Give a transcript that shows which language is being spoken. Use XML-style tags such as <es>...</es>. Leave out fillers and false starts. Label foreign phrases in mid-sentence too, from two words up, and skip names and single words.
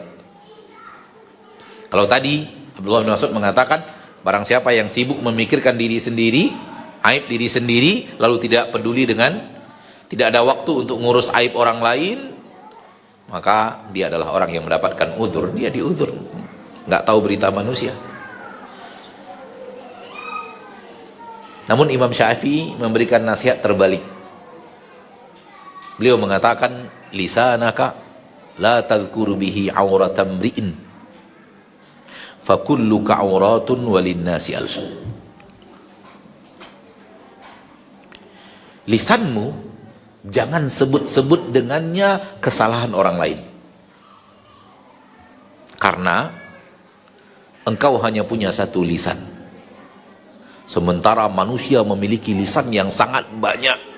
<id>Kalau tadi Abdullah bin Mas'ud mengatakan barang siapa yang sibuk memikirkan diri sendiri, aib diri sendiri, lalu tidak peduli dengan, tidak ada waktu untuk ngurus aib orang lain, maka dia adalah orang yang mendapatkan uzur. Dia diuzur, nggak tahu berita manusia. Namun Imam Syafi'i memberikan nasihat terbalik. Beliau mengatakan,</id> <ar>لسانك لا تذكر به عورة امرئ فكلك عورة وللناس ألسن.</ar> <id>Lisanmu jangan sebut-sebut dengannya kesalahan orang lain. Karena engkau hanya punya satu lisan. Sementara manusia memiliki lisan yang sangat banyak.</id>